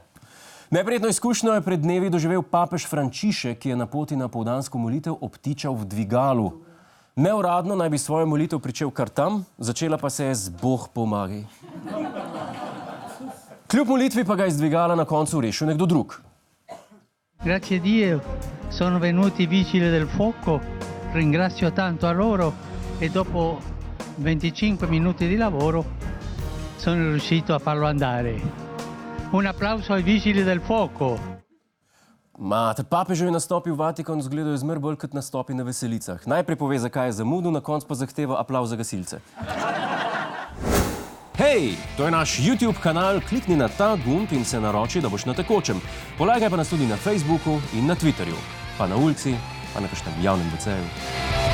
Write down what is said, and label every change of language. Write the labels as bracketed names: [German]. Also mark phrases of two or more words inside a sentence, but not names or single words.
[Slovenian] Neprijetno izkušnjo je pred dnevi doživel papež Frančišek, ki je na poti na povdansko molitev obtičal v dvigalu. Neuradno naj bi svojo molitev pričel kar tam, začela pa se je z Bog pomagaj. Kljub molitvi pa ga je iz dvigala na koncu rešil nekdo drug. [Italian] Grazie a Dio, sono venuti i vigili del fuoco, ringrazio tanto a loro e dopo 25 minuti di lavoro sono riuscito a farlo andare. Un applauso ai vigili del fuoco. [Slovenian] Mater, papeževi nastopi v Vatikanu izgledajo zmer bolj kot nastopi na veselicah. Najprej pove, zakaj je zamudil, na koncu pa zahteva aplavz za gasilce. Hej, to je naš YouTube kanal, klikni na ta gumb in se naroči, da boš na tekočem. Polajkaj pa nas tudi na Facebooku in na Twitterju, pa na ulici, pa na kakšnem javnem WC-ju.